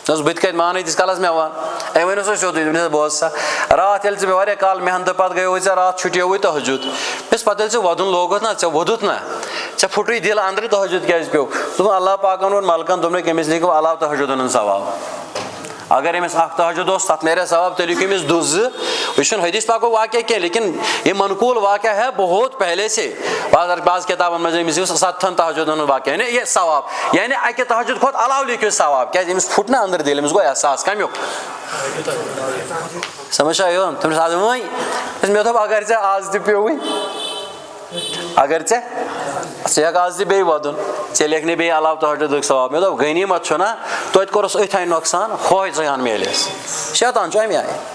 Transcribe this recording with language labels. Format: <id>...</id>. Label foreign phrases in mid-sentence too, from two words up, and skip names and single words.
<ks>بت کت مان تیس کالس مےٚ وَن أمۍ ؤنِو سا سیوٚدُے بوز سا راتھ ییٚلہِ ژٕ مےٚ واریاہ کال محنتہٕ پَتہٕ گٔیوٕے ژےٚ راتھ چھُٹیوٕے تہجُد مےٚ پَتہٕ ییٚلہِ ژےٚ وَدُن لوگُتھ نا ژےٚ ووٚدُتھ نا ژےٚ پھُٹُے دِل أنٛدرٕ تہجُد کیٛازِ پیوٚو دوٚپُن اللہ پاکن ووٚن ملکن دوٚپنَکھ أمِس لیکھِو علاوٕ تہجُدن ہُنٛد ثواب اگر أمِس اکھ تہجُد اوس تَتھ نیرِ ثواب تیٚلہِ لیکھِو أمِس دُہ زٕ یہِ چھُنہٕ حدیث پاکُک واقعہ کینٛہہ لیکن</ks> <ur>یہ منقول واقعہ ہے بہت پہلے سے</ur> <ks>بعض کتابن منٛز أمِس لیکھِو 7 تہجُدن ہُنٛد واقعہ یعنی یہ ثواب یعنی اکہِ تہجُد کھۄتہٕ علاوٕ لیکھِو ثواب کیٛازِ أمِس پھُٹ نا أنٛدرٕ دِل أمِس گوٚو احساس کمیُک سمجھ چھا یِوان تٔمِس آز وۄنۍ مےٚ دوٚپ اگر ژےٚ آز تہِ پیوٚوُے اگر ژےٚ ہٮ۪کھ آز تہِ بیٚیہِ وَدُن ژےٚ لیکھنہِ بیٚیہِ علاوٕ تہجُدُک ثواب مےٚ دوٚپ غنیٖمت چھُ نا توتہِ کوٚرُس أتھۍ آیہِ نۄقصان ہوے ژٕ ہن میلٮ۪س شیطان چھُ اَمہِ آیہِ</ks>